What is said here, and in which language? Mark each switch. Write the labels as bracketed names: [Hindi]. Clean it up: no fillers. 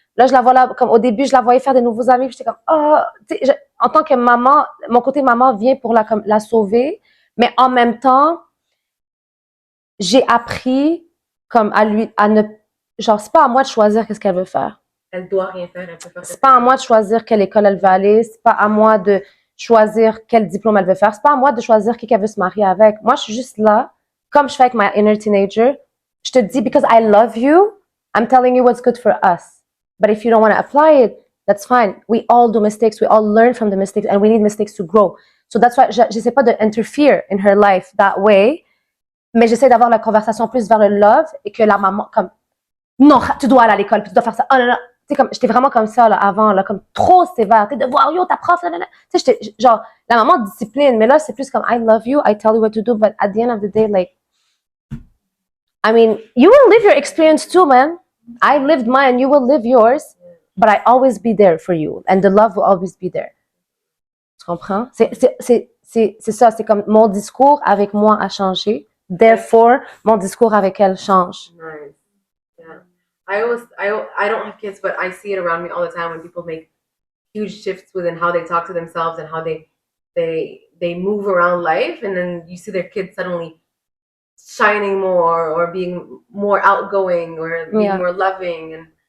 [French] Là, je la vois là, comme au début, je la voyais faire des nouveaux amis, puis j'étais comme, tu sais, en tant que maman, mon côté maman vient pour la sauver, mais en même temps, j'ai appris comme à ne, genre, c'est pas à moi de choisir qu'est-ce qu'elle veut faire. Elle doit rien faire, elle peut faire. C'est pas à moi de choisir quelle école elle veut aller, c'est pas à moi de choisir quel diplôme elle veut faire. C'est pas à moi de choisir qui qu'elle veut se marier avec. Moi, je suis juste là, comme je fais avec [English] my inner teenager. [French] Je te dis, [English] because I love you, I'm telling you what's good for us. But if you don't want to apply it, that's fine. We all do mistakes. We all learn from the mistakes and we need mistakes to grow. So that's why [French] j'essaie pas de [English] interfere in her life that way, [French] mais j'essaie d'avoir la conversation plus vers le love et que la maman, comme, non, tu dois aller à l'école, puis tu dois faire ça. Oh non, non. Tu sais, comme, j'étais vraiment comme ça, là, avant, là, comme trop sévère. T'es devoir, yo, ta prof, là. Tu sais, j'étais, genre, la maman discipline, mais là, c'est plus comme, [English] I love you, I tell you what to do, but at the end of the day, like, I mean, you will live your experience too, man. I lived mine, you will live yours, but I always be there for you, and the love will always be there. [French] Tu comprends? C'est ça, c'est comme, mon discours avec moi a changé, therefore, mon discours avec elle change. [English] Nice. Yeah. I don't have kids, but I see it around me all the time when people make huge shifts within how they talk to themselves and how they move around life, and then you see their kids suddenly shining more or being more outgoing or being more loving,